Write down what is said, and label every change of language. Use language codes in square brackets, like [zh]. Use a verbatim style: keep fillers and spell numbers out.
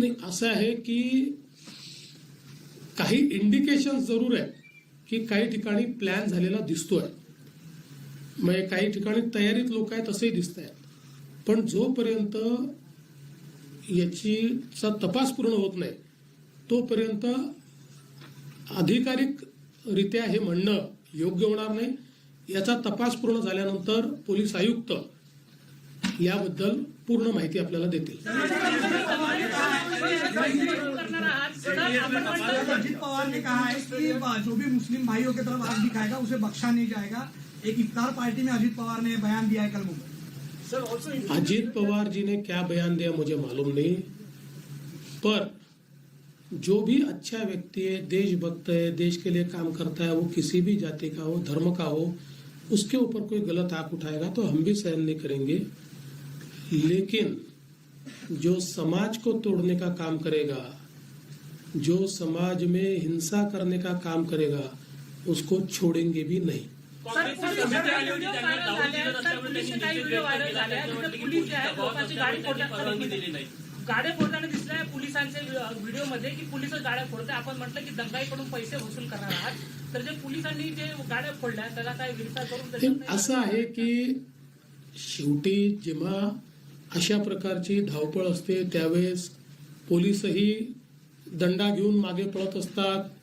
[mr] नाही, असं आहे की काही इंडिकेशन जरूर आहे की काही ठिकाणी प्लॅन झालेला दिसतोय, म्हणजे काही ठिकाणी तयारीत लोक आहेत असंही दिसत आहेत, पण जोपर्यंत याचीचा तपास पूर्ण होत नाही तोपर्यंत अधिकारिकरित्या हे म्हणणं योग्य होणार नाही. याचा तपास पूर्ण झाल्यानंतर पोलीस आयुक्त याबद्दल पूर्ण माहिती आपल्याला देतील. [hi] अजित पवार ने कहा है कि जो भी मुस्लिम भाइयों की तरफ आग दिखाएगा उसे बख्शा नहीं जाएगा. एक इफ्तार पार्टी में अजित पवार ने बयान दिया है कल मुंबई. अजीत पवार जी ने क्या बयान दिया मुझे मालूम नहीं, पर जो भी अच्छा व्यक्ति है, देशभक्त है, देश के लिए काम करता है, वो किसी भी जाति का हो, धर्म का हो, उसके ऊपर कोई गलत आंख उठाएगा तो हम भी सहन नहीं करेंगे. लेकिन जो समाज को तोड़ने का काम करेगा, जो समाज में हिंसा करने का काम करेगा, उसको छोड़ेंगे भी नहीं. [mr] गाड्या फोडताना दिसलाय पोलिसांचे व्हिडिओमध्ये की पोलिस गाड्या फोडतात. आपण म्हटलं की दंगाईकडून पैसे वसूल करणार आहात, तर जे पोलिसांनी जे गाड्या फोडल्या त्याला काय विरोध ते करून असं आहे की शेवटी जेव्हा अशा प्रकारची धावपळ असते त्यावेळेस पोलीसही दंडा घेऊन मागे पळत असतात.